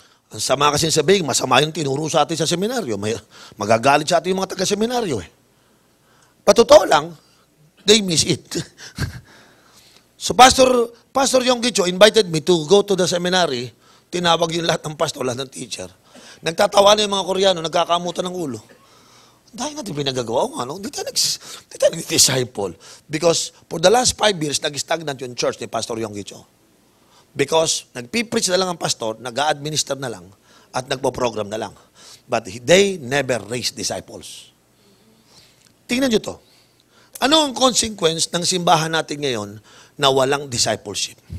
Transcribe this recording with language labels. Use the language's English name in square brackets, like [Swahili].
[Filipino] Ang sama kasi sabihin, masama yung tinuro sa atin sa seminaryo. Magagalit sa atin yung mga taga-seminaryo. Patotoo lang, [English] they miss it. So Pastor Yonggi invited me to go to the seminary. [Filipino] Tinawag yung lahat ng pastor, lahat ng teacher. Nagtatawa na yung mga Koreano, nagkakamutan ng ulo. Dahil natin pinagagawa ko, ano? Di tayo nag-disciple. [English] Because for the last 5 years, [Filipino] nag-stagnant yung [English] church ni Pastor Yonggi Cho. Because [Filipino] nagpipreach na lang ang pastor, nag-a-administer na lang, at nagpo-program na lang. [English] But they never raised disciples. [Filipino] Tingnan nyo to. Ano ang consequence ng simbahan natin ngayon na walang discipleship?